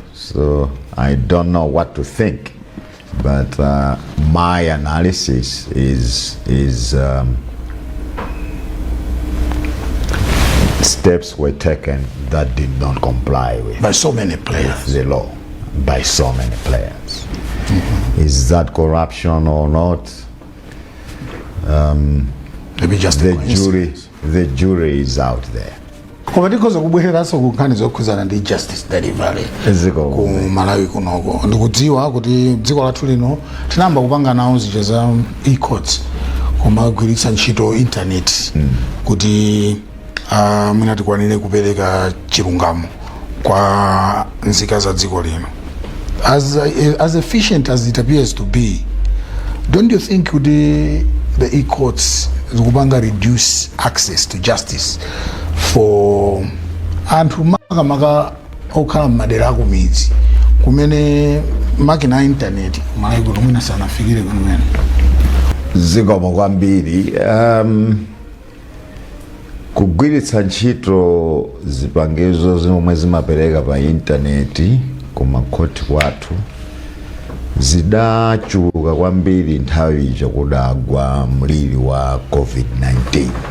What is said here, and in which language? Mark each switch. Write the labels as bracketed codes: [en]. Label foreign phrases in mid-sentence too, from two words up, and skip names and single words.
[en] So I don't know what to think. But my analysis is steps were taken that did not comply with By so many players. the law, by so many players. Is that corruption or not? Maybe just The jury is out there. [ny] Koma ndikoza kubwereranso kunkhani zokhuzana ndi [en] justice delivery [ny] ku Malawi kunoko. Ndikudziwa kuti dziko lathu lino tinayamba kupanga nawo zija za e-courts kumagwiritsa ntchito internet kuti mwina tikwanire kupereka chilungamo kwa nzika za dziko lino. [en] As efficient as it appears to be, don't you think the e-courts zikupanga reduce access to justice for [ny] anthu makamaka okhala m'madera aku midzi kumene makina internet Malawi kuti mwina sanafikire kumene? Zikomo kwambiri. Kugwiritsa ntchito zipangizo zomwe zimapereka pa intaneti kumakhoti kwathu zidachuluka kwambiri nthawi ija kudagwa mliri wa COVID-19.